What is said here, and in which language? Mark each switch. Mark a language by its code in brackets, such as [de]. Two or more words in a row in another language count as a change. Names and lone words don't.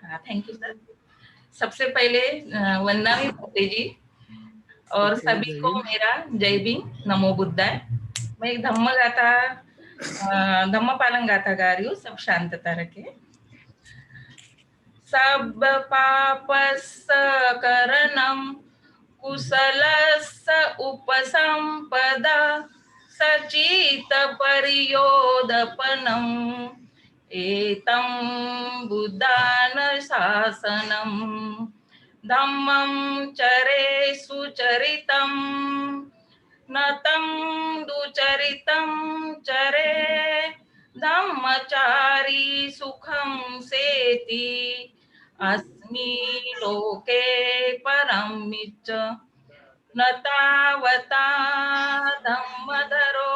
[hi] हाँ, [en] thank you sir. [hi] सबसे पहले वंदना भट्टे जी और सभी को मेरा जय भीम, [pi] नमो बुद्धाय। [hi] मैं एक धम्म पालन गाथा गा रही हूँ, सब शांतता रखे। [pi] सब पापस्स करणम कुशलस्स उपसंपदा सचित परियोदपनम एतं बुद्धान शासनम धम्मं चरे सुचरितं नतं दुचरितं चरे धम्मचारी सुखं सेति अस्मि लोके परमिच्च न तावता धम्मधरो